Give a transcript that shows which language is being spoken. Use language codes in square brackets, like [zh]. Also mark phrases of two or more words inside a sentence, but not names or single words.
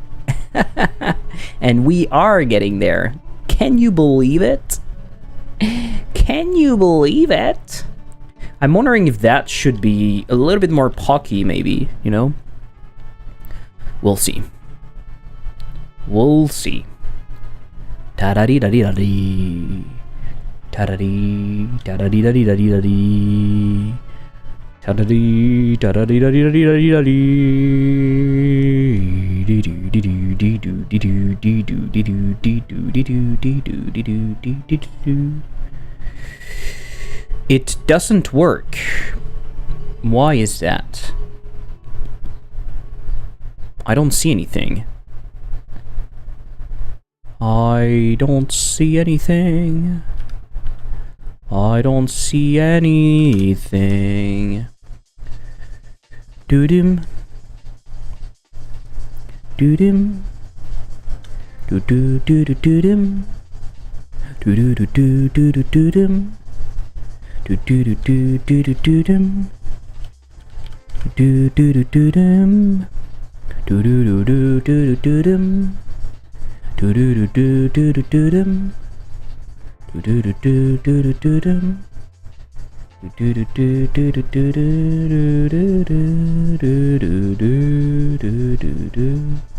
[en] And we are getting there. Can you believe it? Can you believe it? I'm wondering if that should be a little bit more pocky, maybe, you know? We'll see. We'll see. Ta-da-dee-da-dee-da-dee. Ta-da-dee, ta-da-dee-da-dee-da-dee-da-dee. Ta-da-dee, ta-da-dee-da-dee-da-dee-da-dee. It doesn't work. Why is that? I don't see anything. I don't see anything. I don't see anything. Doo-dim. Doo-dim. Doo-doo-doo-doo-doo-dim. Doo-doo-doo-doo-doo-doo-dim. Doo-doo-doo-doo-doo-doo-dim. Doo-doo-doo-doo-dim. Doo-doo-doo-doo-doo-doo-dim. Do-do-do-do-do-do-do-dum. Do-do-do-do-do-do-do-dum. Do-do-do-do-do-do-do-do-do-do-do-do-do.